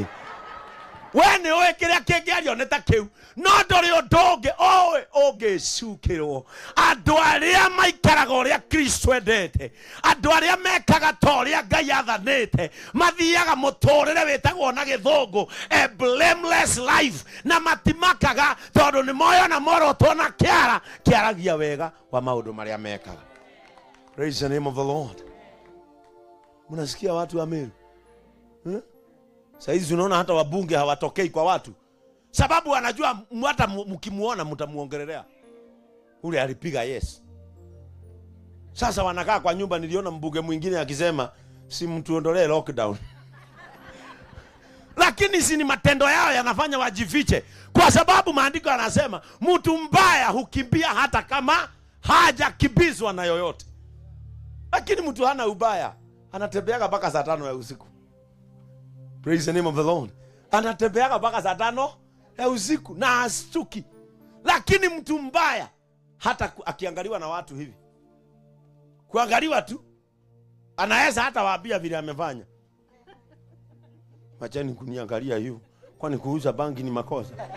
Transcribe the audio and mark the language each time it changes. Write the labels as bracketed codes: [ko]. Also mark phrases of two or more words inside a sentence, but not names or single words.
[ki] Wene oe kiria kingiario neta kiu no ndori ndonge oe ungicukirwo andu aria maikaraga uria Kristo endete, andu aria mekaga toria Ngai athanite, mathiaga muturire witagwo na githungu [en] a blameless life, [ki] na matimakaga tondu ni moyo na morotwo na kiaragia wega wa maundu maria mekaga. [en] Praise the name of the Lord. [sw] Mnasikia watu wa Meru? Saizi unaona hata wabunge hawatokei kwa watu. Sababu anajua hata mkimuona mtamuongelelea. Ule alipiga yes. Sasa wanakaa kwa nyumba. Niliona mbunge mwingine akisema si mtuondolee lockdown. Lakini si ni matendo yao yanafanya wajifiche. Kwa sababu maandiko yanasema mtu mbaya hukimbia hata kama hajakibizwa na yoyote. Lakini mtu hana ubaya anatembeaga mpaka saa 5 ya usiku. Praise the name of the Lord. Anatembeaga mpaka saa 5 ya usiku na astuki. Lakini mtu mbaya hata akiangaliwa na watu hivi, kuangaliwa tu anaweza hata waambia vile amefanya. Machani kuniangalia hiyo, kwani kuuza bangi ni makosa?